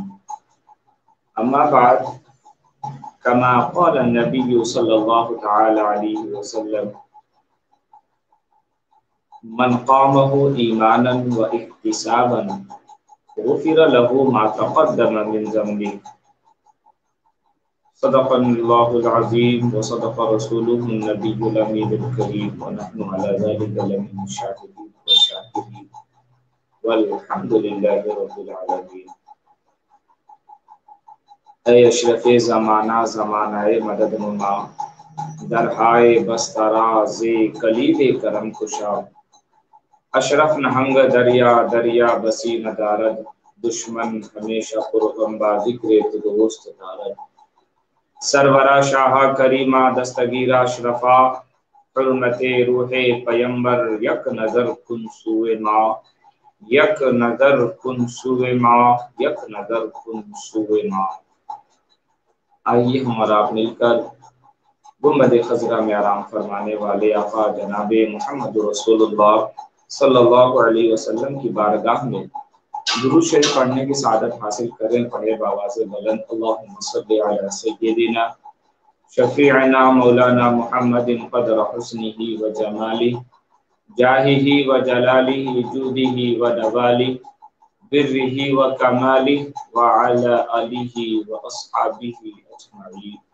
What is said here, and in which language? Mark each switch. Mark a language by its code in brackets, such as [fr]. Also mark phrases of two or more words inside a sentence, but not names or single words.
[ar] أما بعد، كما قال النبي صلى الله تعالى عليه وسلم: من قامه إيمانا واحتسابا غفر له ما تقدم من ذنبه. صدق الله العظيم وصدق رسوله النبي الأمين الكريم ونحن على ذلك لمن الشاهدين والشاكرين والحمد لله رب العالمين. [fa] اے اشرف زمانہ زمانہ مدد نما، درہائے بستراز کلید کرم کشا، اشرف نہنگ دریا دریا بسی ندارد، دشمن ہمیشہ پرغم با ذکر تو دوست دارد. سرورا شاہ کریمہ دستگیرہ اشرفا، حرمت روح پیمبر یک نظر کن سوئے ما، یک نظر کن سوئے ما، یک نظر کن سوئے ما. [ur] آئیے ہم اور آپ مل کر گنبد خضرا میں آرام فرمانے والے آقا جناب [ar] محمد رسول اللہ صلی اللہ علیہ وسلم [ur] کی بارگاہ میں درود شریف پڑھنے کی سعادت حاصل کریں. پڑھے بآواز بلند: [ar] اللہم صلی علی سیدنا شفیعنا مولانا محمد قدر حسنہ و جمالہ جاہہ و جلالہ جودہ و نوالہ برہ و کمالہ وعلی آلہ و اصحابہ اجمعین.